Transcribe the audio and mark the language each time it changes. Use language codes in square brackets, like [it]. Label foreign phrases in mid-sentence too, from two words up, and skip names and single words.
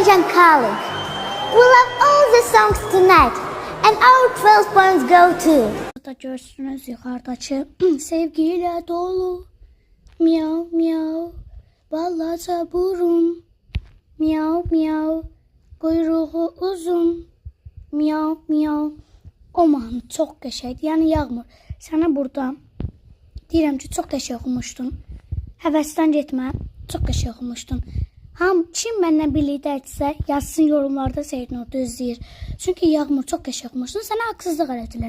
[en] calling. We love all the songs tonight, and our 12 points go to. [az] Burada görürsünüz yuxarıdakı sevgiyle dolu. Miau miau. Balaca burun. Miau miau. Quyruğu uzun. Miau miau. O mahnı çox qəşəngdir. Yəni Yağmur, sənə burada deyirəm ki, çox qəşəng oxumuşdun. Həvəsdən getmə, çox qəşəng oxumuşdun. Kim mənlə birlikdədirsə, yazsın yorumlarda Seyidin orada izləyir. Çünki Yağmur çox qəşəng oxumuşdun, sənə haqsızlıq elədilər.